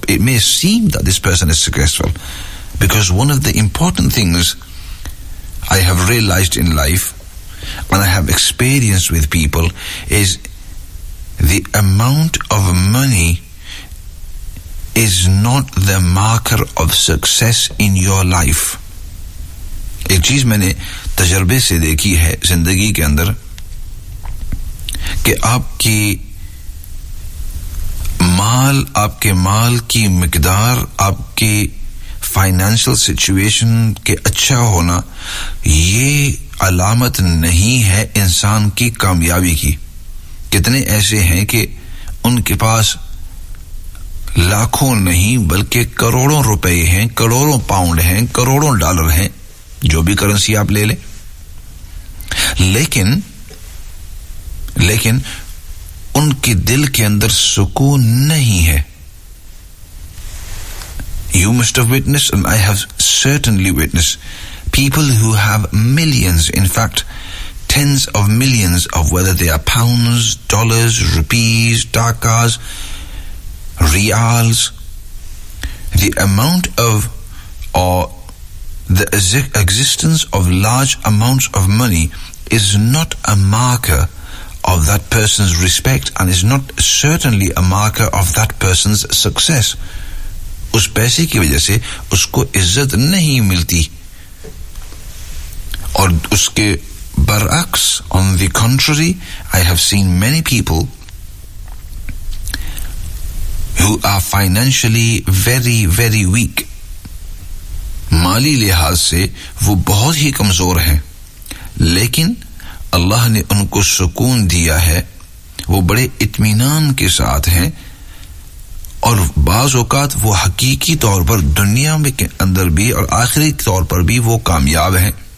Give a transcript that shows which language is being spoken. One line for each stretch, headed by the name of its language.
English: It may seem that this person is successful. Because one of the important things I have realized in life, and I have experience with people, is the amount of money is not the marker of success in your life.
Urdu: ایک چیز میں نے تجربے سے دیکھی ہے زندگی کے اندر کہ آپ کے مال کی مقدار آپ کے فائنینشل سچویشن کے اچھا ہونا یہ علامت نہیں ہے انسان کی کامیابی کی. کتنے ایسے ہیں کہ ان کے پاس لاکھوں نہیں بلکہ کروڑوں روپے ہیں, کروڑوں پاؤنڈ ہیں, کروڑوں ڈالر ہیں, جو بھی کرنسی آپ لے لیں, لیکن ان کے دل کے اندر سکون نہیں ہے.
English: You must have witnessed, and I have certainly witnessed, people who have millions, in fact, tens of millions, of whether they are pounds, dollars, rupees, dakas, rials, the amount of, or the existence of large amounts of money is not a marker of that person's respect and is not certainly a marker of that person's success.
Urdu: اس پیسے کی وجہ سے اس کو عزت نہیں ملتی, اور اس کے برعکس,
English: on the contrary, I have seen many people who are financially very very weak,
Urdu: مالی لحاظ سے وہ بہت ہی کمزور ہیں, لیکن اللہ نے ان کو سکون دیا ہے, وہ بڑے اطمینان کے ساتھ ہیں, اور بعض اوقات وہ حقیقی طور پر دنیا کے اندر بھی اور آخری طور پر بھی وہ کامیاب ہیں.